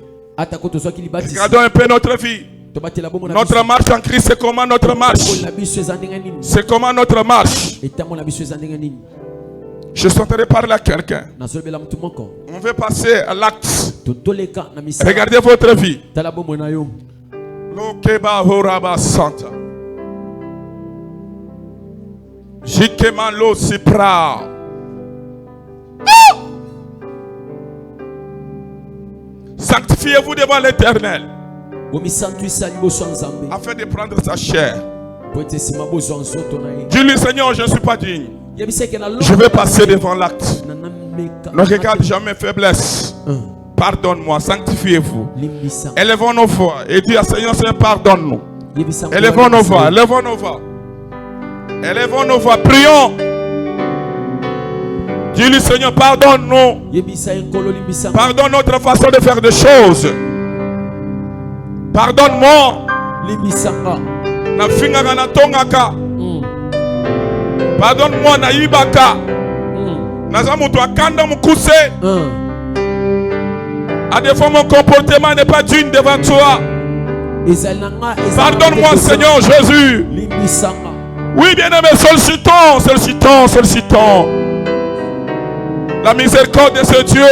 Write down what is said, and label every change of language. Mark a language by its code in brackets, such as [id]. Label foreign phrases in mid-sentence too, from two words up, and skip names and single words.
[fr] Regardons un peu notre vie. Notre marche en Christ, c'est comment notre marche? C'est comment notre marche? Je suis en train de parler à quelqu'un. On veut passer à l'acte. Regardez votre vie. Lokeba horaba santa. Jikeman lo sipra. Sanctifiez-vous devant l'Éternel afin de prendre sa chair. Dis-lui, Seigneur, je ne suis pas digne. Je vais passer devant l'acte. Ne regarde jamais faiblesse. Pardonne-moi, sanctifiez-vous. Élevons nos voix et dis à Seigneur, pardonne-nous. Élevons nos voix, élevons nos voix. Élevons nos voix, prions. Dis-lui, Seigneur, pardonne-nous. Pardonne notre façon de faire des choses. Pardonne-moi. [ln] Na fingaka na tongaka. [fr] Pardonne-moi [ln] na ibaka. Naza mutu akanda mukuse. [fr] À des fois mon comportement n'est pas digne devant toi. Pardonne-moi Seigneur Jésus. Oui bien-aimé, sollicitons la miséricorde de ce Dieu.